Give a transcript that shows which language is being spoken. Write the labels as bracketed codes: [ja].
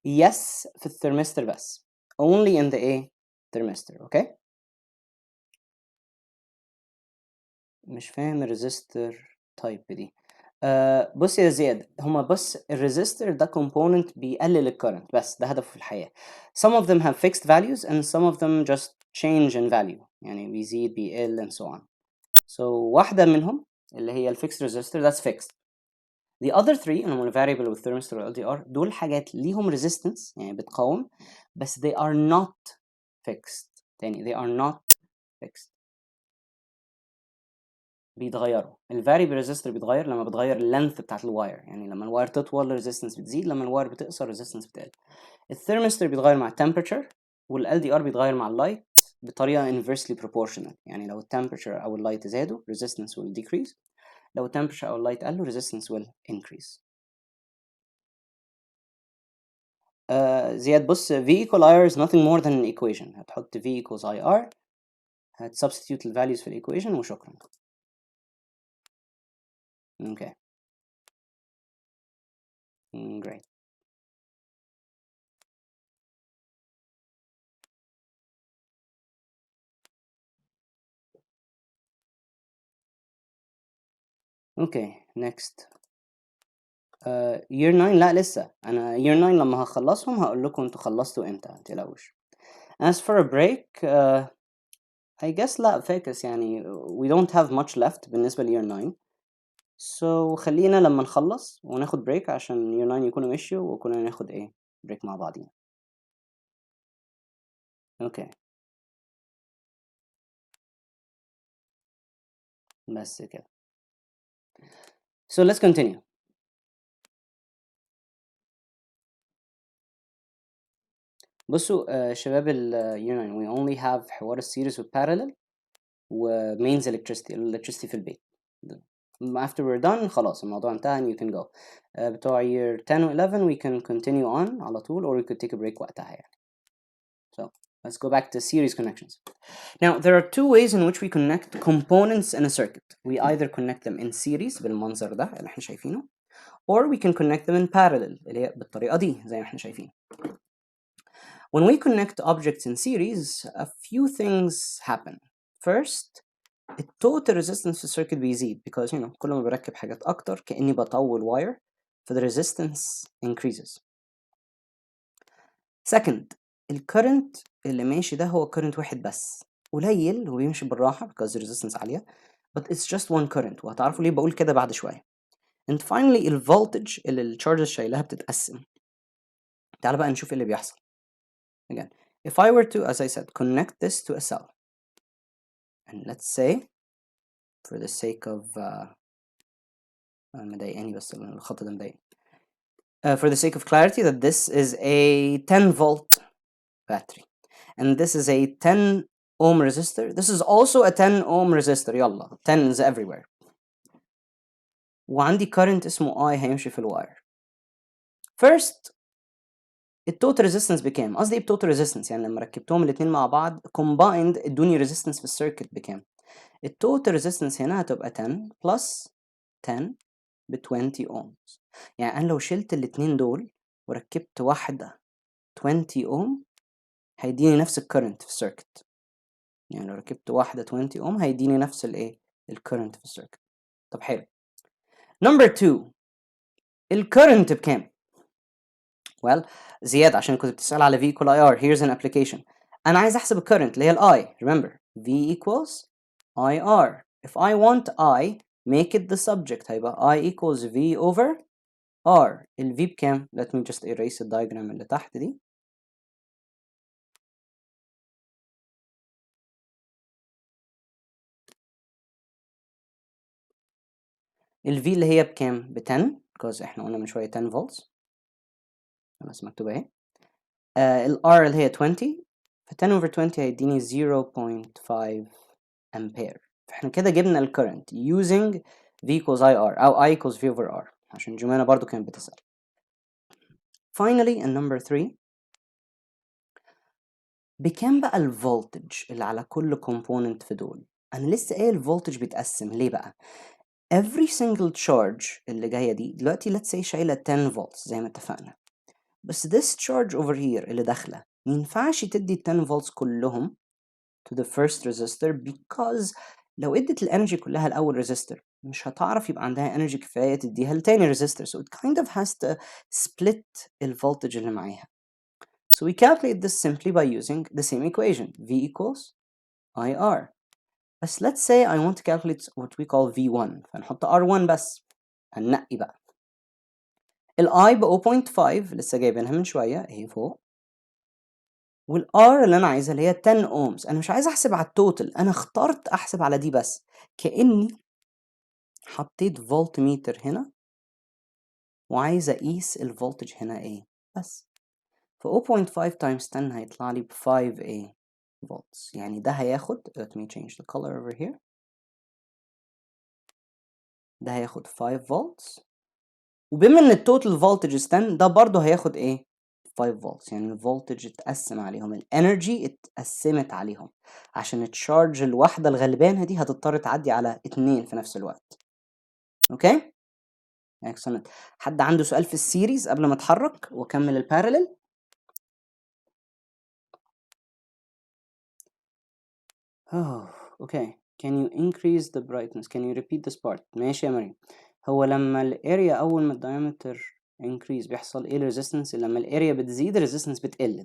[en] Yes, [ar] في الثرمستر بس. [en] Only in the thermistor, okay? [ar] مش فاهم الريزستور تايب دي. بص يا زياد، هما بس الريزستور ده component بيقلل الكرنت، بس ده هدفه في الحياة. [en] Some of them have fixed values and some of them just change in value، [ar] يعني بيزيد بيقل [en] and so on. So [ar] واحدة منهم اللي هي الفيكس [en] resistor that's fixed. The other three [ar] اللي هم الفاريبل والثيرمستور والLDR دول حاجات ليهم resistance يعني بتقاوم، بس [en] they are not fixed. [ar] تاني [en] they are not fixed، [ar] بيتغيروا. الفاريبل ريزيستور بيتغير لما بتغير اللينث بتاعت الواير، يعني لما الواير تطول الريزيستنس بتزيد، لما الواير بتقصر الريزيستنس بتقل. الثيرمستور بيتغير مع التمبريتشر، والLDR بيتغير مع اللايت بطريقه [en] inversely proportional، [ar] يعني لو التمبريتشر او اللايت زادوا [en] resistance will decrease، [ar] لو التمبريتشر او اللايت قلوا [en] resistance will increase. زياد [ar] بص [en] V equal IR is nothing more than an equation. [ar] هتحط V equals IR، هتسبستيوت الفاليوز في الايكويشن وشكرا. [en] Okay. Great. Okay, next. [ar] year 9 لا لسه، انا year 9 لما هخلصهم هقول لكم انتوا خلصتوا امتى، متقلقوش. [en] As for a break, I guess [ar] لا فاكس، يعني [en] we don't have much left [ar] بالنسبة ل [en] year 9. So [ar] خلينا لما نخلص وناخد break عشان year 9 يكونوا مشيوا وكنا ناخد ايه break مع بعضين. [en] Okay. [ar] بس كده. [en] So let's continue. [ar] بصوا شباب ال year 9 [en] we only have [ar] حوار السيريز والparallel و mains electricity في البيت. [en] After we're done [ar] خلاص الموضوع انتهى [en] and you can go. [ar] بتوع [en] year 10 و 11 we can continue on [ar] على طول [en] or we could take a break [ar] وقتها يعني. [en] So let's go back to series connections. Now there are two ways in which we connect components in a circuit. We either connect them in series [ar] بالمنظر ده اللي احنا شايفينه [en] or we can connect them in parallel [ar] اللي هي بالطريقة دي زي ما احنا شايفين. [en] When we connect objects in series, a few things happen. First, [ar] التوتال resistance في السيركت بيزيد [en] because [ar] كل ما بركب حاجات أكتر كأني بطول wire ف [en] the resistance increases. Second, [ar] الكرنت اللي ماشي ده هو current واحد بس، قليل وبيمشي بالراحة [en] because the resistance [ar] عالية [en] but it's just one current، [ar] وهتعرفوا ليه بقول كده بعد شوية. [en] And finally [ar] الفولتج اللي الشارجز شايلها بتتقسم. تعال بقى نشوف اللي بيحصل. [en] Again, if I were to, as I said, connect this to a cell, and let's say, for the sake of [ar] مضايقاني بس الخط ده مضايقني. [en] For the sake of clarity, that this is a 10 volt battery, and this is a 10 ohm resistor. This is also a 10 ohm resistor. يلا 10 is everywhere. [ar] وعندي current اسمه I هيمشي في الواير. [en] First, [ar] التوتال resistance بكام؟ قصدي ايه بتوتال resistance؟ يعني لما ركبتهم الاتنين مع بعض combined ادوني resistance في السيركت بكام؟ التوتال ريزيستنس هنا هتبقى 10 بلس 10 ب 20 ohms. يعني انا لو شلت الاتنين دول وركبت واحدة 20 ohm هيديني نفس الكرنت في السيركت. يعني لو ركبت واحدة 20 ohm هيديني نفس الايه الكرنت في السيركت. طب حلو. نمبر 2 الكرنت بكام؟ [en] well زياد عشان كنت بتسأل على V equal IR here's an application. [ar] انا عايز احسب الكرنت اللي هي ال I. [en] remember V equals IR. if I want I make it the subject [ar] هيبقى [en] I equals V over R. [ar] ال V بكام؟ [en] let me just erase the diagram [ar] اللي تحت دي. ال V اللي هي بكام؟ ب 10 [en] because [ar] احنا قلنا من شوية 10 volts. خلاص مكتوبة اهي. ال R اللي هي 20 ف 10 over 20 هيديني 0.5 ampere. فاحنا كده جبنا ال current [en] using V equals IR [ar] أو I equals V over R عشان جمانة برضو كانت بتسأل. [en] Finally, and number 3 [ar] بكام بقى الفولتج اللي على كل component في دول؟ أنا لسه قايل الفولتج بيتقسم ليه بقى؟ [en] every single charge [ar] اللي جاية دي دلوقتي [en] let's say [ar] شايلة 10 volts زي ما اتفقنا. بس [en] this charge over here [ar] اللي داخلة مينفعش تدي [en] 10 volts [ar] كلهم [en] to the first resistor because [ar] لو ادت الانرجي كلها لاول ريزيستور مش هتعرف يبقى عندها انرجي كفايه تديها لتاني ريزيستور. [en] So it kind of has to split [ar] الفولتج اللي معاها. [en] So we calculate this simply by using the same equation. V equals IR. [ar] بس [en] let's say I want to calculate what we call V1. [ar] فنحط R1 بس. هننقي بقى. ال I ب 0.5 لسه جايبينها من شوية اهي فوق. وال R اللي أنا عايزها اللي هي 10 ohms. أنا مش عايز أحسب على التوتال، أنا اخترت أحسب على دي بس. كأني حطيت فولت ميتر هنا وعايز أقيس الفولتج هنا ايه بس. ف 0.5 times 10 هيطلع لي ب 5 volts. يعني ده هياخد [en] let me change the color over here. [ar] ده هياخد 5 volts. وبما ان التوتال فولتج 10 ده برضه هياخد ايه 5 volts. يعني الفولتج اتقسم عليهم، الانرجي اتقسمت عليهم عشان التشارج الواحده الغلبانه دي هتضطر تعدي على 2 في نفس الوقت. اوكي excellent. حد عنده سؤال في السيريز قبل ما اتحرك واكمل البارالل؟ اوكي [en] can you increase the brightness, can you repeat this part. [ar] ماشي يا مريم. هو لما الاريا اول ما الدايمتر increase بيحصل ايه الريزيستنس؟ لما الاريا بتزيد الريزيستنس بتقل.